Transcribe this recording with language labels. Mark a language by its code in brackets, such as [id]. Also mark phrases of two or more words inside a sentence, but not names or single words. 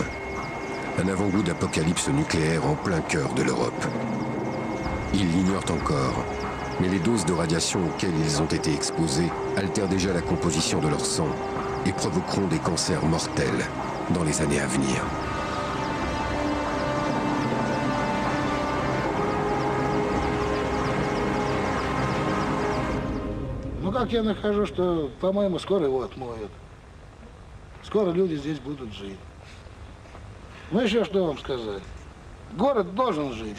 [fr] Un avant-goût d'apocalypse nucléaire en plein cœur de l'Europe. Ils l'ignorent encore, mais les doses de radiation auxquelles ils ont été exposés altèrent déjà la composition de leur sang et provoqueront des cancers mortels dans les années à venir. [ru] Ну как я нахожу, что, по-моему, скоро его отмоют. Скоро люди здесь будут жить. Ну еще что вам сказать? Город должен жить.